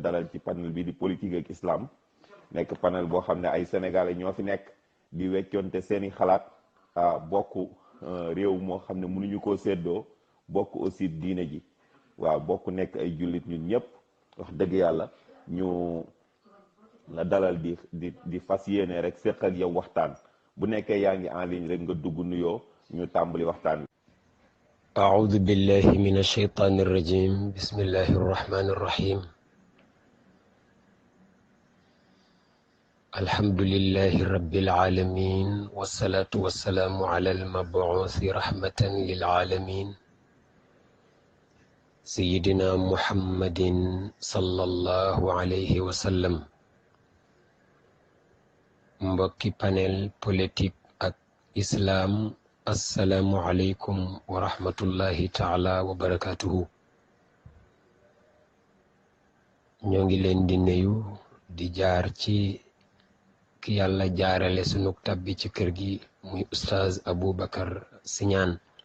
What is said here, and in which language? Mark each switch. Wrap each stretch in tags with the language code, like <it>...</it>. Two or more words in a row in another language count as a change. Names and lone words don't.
<wo>dalal ci panel bi di politique ak islam nekk panel boo xam ne ay sénégalais ñoo fi nekk di weccoonte seeni xalaat bokk réew moo xam ne mënuñu koo séddoo bokk aussi diine ji waaw bokk nekk ay jullit ñun ñëpp wax dëgg yàlla ñu la dalal di fas yéene rek séq ak yow waxtaan bu nekkee yaa ngi</wo> <fr>en ligne</fr> <wo>rek nga dugg nuyoo ñu tàmbali waxtaan bi.</wo> <ar>أعوذ بالله من الشيطان الرجيم بسم الله الرحمن الرحيم الحمد لله رب العالمين والصلاة والسلام على المبعوث رحمة للعالمين سيدنا محمد صلى الله عليه وسلم</ar> <wo>mbokki panel politique ak islam</wo> <ar>السلام عليكم ورحمة الله تعالى وبركاته</ar> <wo>ñoo ngi leen di nuyu di jaar ci ki yàlla jaarale sunu tabbi ci kër gi muy oustaz Aboubacar Sy Niane</wo>